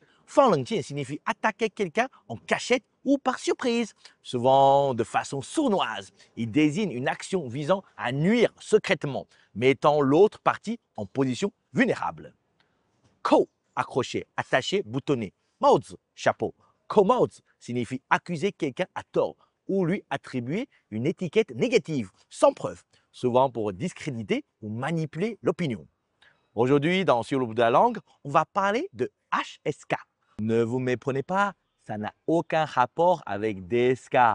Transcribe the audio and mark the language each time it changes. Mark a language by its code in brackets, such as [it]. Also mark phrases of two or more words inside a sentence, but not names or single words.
[fr] 放冷箭 signifie attaquer quelqu'un en cachette ou par surprise, souvent de façon sournoise. Il désigne une action visant à nuire secrètement, mettant l'autre partie en position vulnérable. 扣, accrocher, attacher, boutonner. 帽子, chapeau. 扣帽子 signifie accuser quelqu'un à tort ou lui attribuer une étiquette négative, sans preuve, souvent pour discréditer ou manipuler l'opinion. Aujourd'hui, dans Sur le bout de la langue, on va parler de HSK. Ne vous méprenez pas, ça n'a aucun rapport avec DSK.